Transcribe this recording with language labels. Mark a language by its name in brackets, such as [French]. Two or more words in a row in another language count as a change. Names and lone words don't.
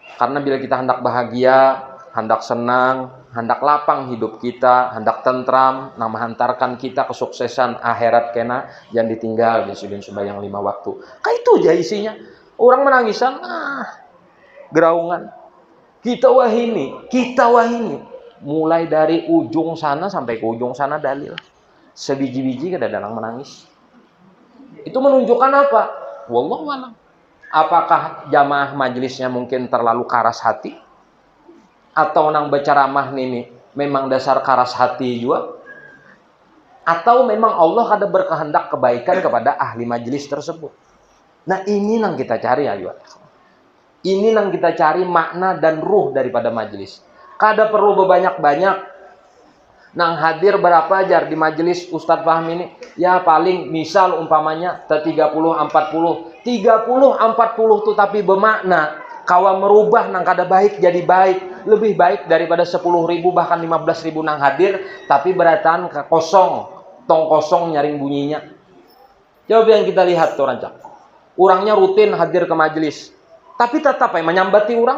[Indonesian] Karena bila kita hendak bahagia, hendak senang, hendak lapang hidup kita, hendak tentram, nah menghantarkan kita kesuksesan akhirat kena, jangan ditinggal di sidin sembahyang 5 waktu. Kayak itu aja isinya. [Banjar] Orang menangisan, geraungan. Kita wahini, mulai dari ujung sana sampai ke ujung sana dalil. [Indonesian] Sebiji-biji kadang-kadang menangis. Itu menunjukkan apa? [Arabic] والله أعلم. [Indonesian] Apakah jamaah majelisnya mungkin terlalu keras hati? Atau nang berceramah ini memang dasar keras hati juga? Atau memang Allah ada berkehendak kebaikan kepada ahli majelis tersebut? Nah ini yang kita cari ya. Ini yang kita cari makna dan ruh daripada majelis. [Banjar] Kada perlu berbanyak-banyak. Nang hadir berapa ajar di majelis Ustadz Fahmi ini? [Indonesian] Ya paling misal umpamanya 30-40. 30-40 itu tapi bermakna. [Banjar] Kawa merubah nang kada baik jadi baik. Lebih baik daripada 10.000 bahkan 15.000 nang hadir. Tapi beratan ke kosong. [Indonesian] Tong kosong nyaring bunyinya. Coba yang kita lihat tuh rancang. Orangnya rutin hadir ke majelis. Tapi tetap menyambati orang.